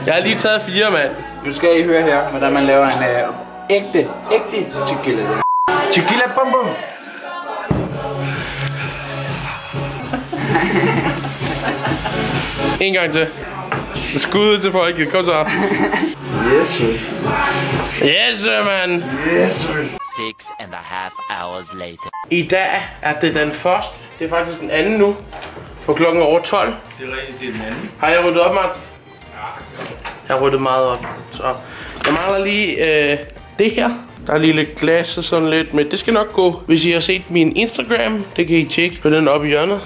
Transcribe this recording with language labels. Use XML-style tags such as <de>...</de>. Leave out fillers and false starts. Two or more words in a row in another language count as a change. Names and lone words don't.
<da>Jeg har lige taget 4, mand. Du skal I høre her, hvordan man laver en ægte tequila. Tequila bum bum. En gang til. Skud til folket. Kom så.</da> <en>Yes, sir. Yes, sir, man. Yes, sir. 6.5 hours later.</en> <da>I dag er det den første. Det er faktisk den anden nu. På klokken over 12. Det er rigtigt, det er den anden. Har jeg ryddet op, Martin? Jeg har ryddet meget op. Så jeg mangler lige det her. Der er lige lidt glas og sådan lidt, men det skal nok gå. Hvis I har set min Instagram, det kan I tjekke på den oppe i hjørnet.</da>